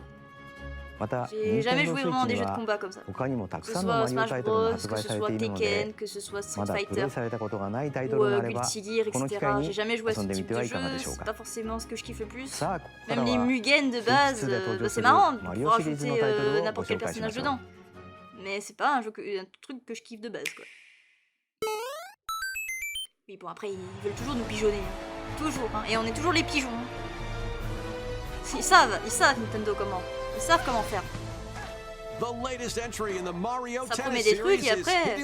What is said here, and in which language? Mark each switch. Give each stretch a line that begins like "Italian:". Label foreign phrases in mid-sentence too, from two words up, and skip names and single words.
Japanese: また、任天堂スイッチには他にもたくさんのマリオタイトルが発売されているので、まだプレイされたことがないタイトルがあれば、この機会に遊んでみてはいかがでしょうか。さあ、ここからはSwitch 2で登場するマリオシリーズのタイトルをご紹介しましょう。
French: Mais c'est pas un truc que je kiffe de base, quoi. Oui, bon, après, ils veulent toujours nous pigeonner. Toujours, hein. Et on est toujours les pigeons. Ils savent Nintendo comment. Ils savent comment faire. Ça promet des trucs et après...